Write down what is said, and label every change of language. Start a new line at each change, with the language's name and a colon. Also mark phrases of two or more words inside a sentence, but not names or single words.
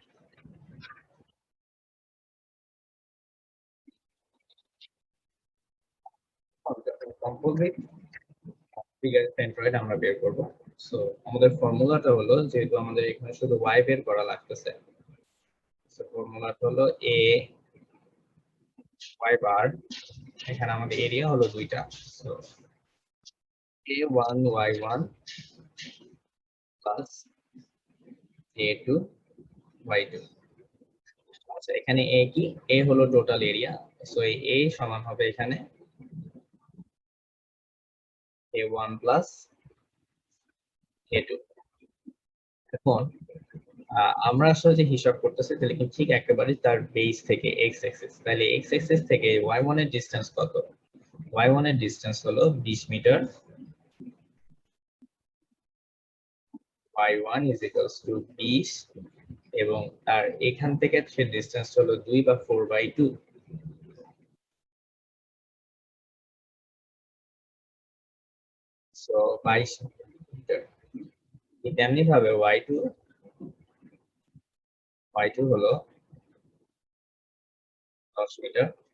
English: composite figure centroid
Bangla: আমরা বের করব। সো আমাদের ফর্মুলাটা হলো, যেহেতু আমাদের এখানে শুধু y বের করা লাগতেছে, সো ফর্মুলাটা হলো a y বার, এখানে আমাদের এরিয়া হলো দুইটা, সো a1 y1 প্লাস a2 y2। আচ্ছা, এখানে a কি? a হলো
English: total area,
Bangla: সো এই a সমান হবে এখানে a1 প্লাস a2। এখন আমরা আসলে যে হিসাব করতেছি তাহলে কি ঠিক একেবারে তার বেস থেকে
English: x axis,
Bangla: তাহলে
English: x axis
Bangla: থেকে y1 এর ডিসটেন্স কত? y1 এর ডিসটেন্স হলো 20 মিটার, y1
English: is equals to
Bangla: 20, এবং তার এখান থেকে সে ডিসটেন্স হলো 2 বা 4/2, সো 22 মিটার। তেমনি ভাবে y2 হলো 10 মিটার।